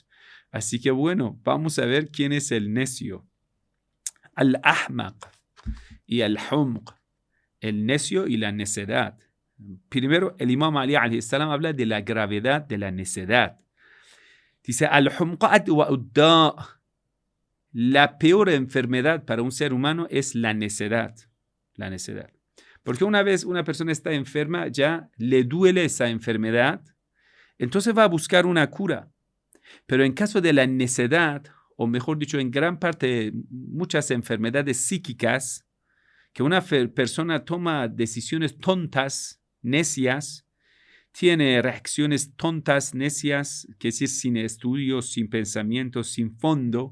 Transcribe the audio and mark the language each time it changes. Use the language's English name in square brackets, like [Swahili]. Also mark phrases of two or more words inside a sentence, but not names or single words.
[Spanish] Así que bueno, vamos a ver quién es el necio. Al-ahmaq y al-humq, el necio y la necedad. Primero, el Imam Ali [Arabic] عليه السلام [Spanish] habla de la gravedad de la necedad. Dice, [Arabic] الحمقة و الداء'. [Spanish] La peor enfermedad para un ser humano es la necedad. La necedad. Porque una vez una persona está enferma, ya le duele esa enfermedad, entonces va a buscar una cura. Pero en caso de la necedad, o mejor dicho, en gran parte, muchas enfermedades psíquicas, que una persona toma decisiones tontas, necias, tiene reacciones tontas, necias, que es decir, sin estudios, sin pensamientos, sin fondo.